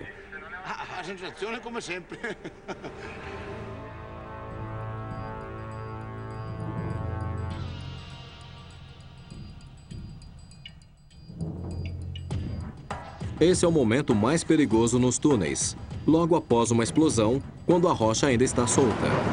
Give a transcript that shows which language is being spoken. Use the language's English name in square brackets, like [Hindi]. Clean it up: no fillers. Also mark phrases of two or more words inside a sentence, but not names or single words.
[Italian] A sensazione come sempre. [Portuguese] Esse é o momento mais perigoso nos túneis, logo após uma explosão, quando a rocha ainda está solta.